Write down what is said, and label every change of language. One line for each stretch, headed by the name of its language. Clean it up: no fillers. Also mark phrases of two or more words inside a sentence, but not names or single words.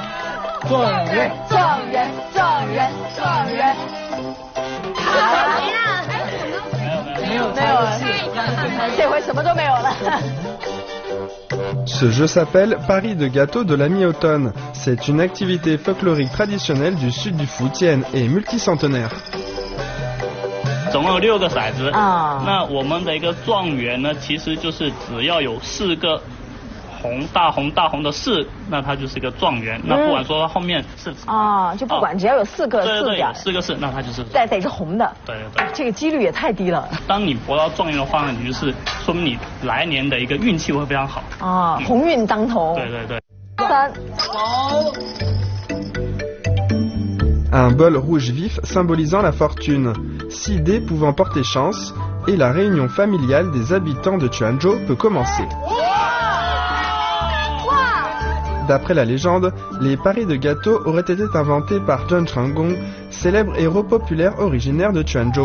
French: Ce jeu s'appelle Paris de gâteau de la mi-automne. C'est une activité folklorique traditionnelle du sud du Fujian et multicentenaire.
Chinese: 总共有6个骰子那我们的一个状元呢其实就是只要有4个大红的4那它就是一个状元那不管说后面是就不管只要有4个4点 4个4那它就是得是红的对这个几率也太低了当你博到状元的话呢你就是说明你来年的一个运气会非常好鸿运当头对 3
French: Un bol rouge vif symbolisant la fortune, 6 dés pouvant porter chance, et la réunion familiale des habitants de Quanzhou peut commencer. D'après la légende, les paris de gâteaux auraient été inventés par Zheng Changgong, célèbre héros populaire originaire de Quanzhou.